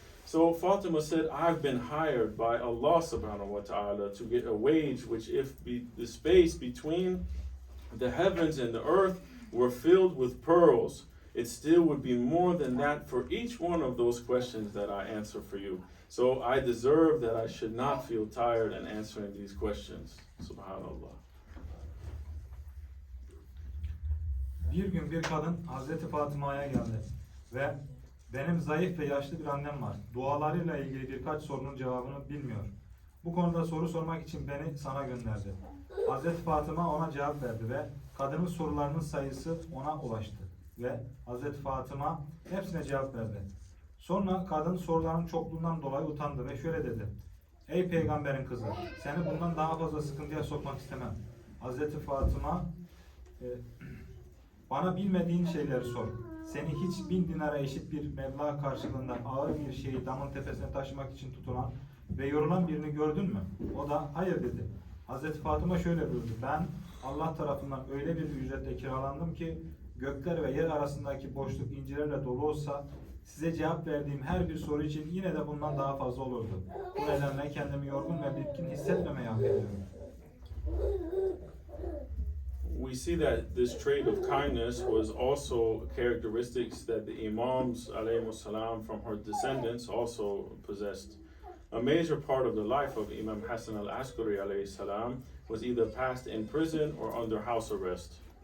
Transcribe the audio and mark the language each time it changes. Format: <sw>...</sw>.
<en>So Fatima said, I've been hired by Allah subhanahu wa ta'ala to get a wage which if the space between the heavens and the earth were filled with pearls, it still would be more than that for each one of those questions that I answer for you. So I deserve that I should not feel tired in answering these questions.</en> <ar>Subhanallah.</ar> <tr>Bir gün bir kadın Hazreti Fatıma'ya geldi ve benim zayıf ve yaşlı bir annem var. Dualarıyla ilgili birkaç sorunun cevabını bilmiyor. Bu konuda soru sormak için beni sana gönderdi. Hazreti Fatıma ona cevap verdi ve kadının sorularının sayısı ona ulaştı. Ve Hazreti Fatıma hepsine cevap verdi. Sonra kadın soruların çokluğundan dolayı utandı ve şöyle dedi. Ey peygamberin kızı, seni bundan daha fazla sıkıntıya sokmak istemem. Hazreti Fatıma, bana bilmediğin şeyleri sor. Seni hiç 1000 dinara eşit bir meblağ karşılığında ağır bir şeyi damın tepesine taşımak için tutulan ve yorulan birini gördün mü? O da hayır dedi. Hazreti Fatıma şöyle buyurdu. Ben Allah tarafından öyle bir ücretle kiralandım ki gökler ve yer arasındaki boşluk incilerle dolu olsa size cevap verdiğim her bir soru için yine de bundan daha fazla olurdu. Bu nedenle kendimi yorgun ve bitkin hissetmemeyi hak ediyorum.</tr> <en>We see that this trait of kindness was also characteristics that the Imams alayhimussalam from her descendants also possessed. A major part of the life of Imam Hassan al-Askari alayhi salam was either passed in prison or under house arrest.</en>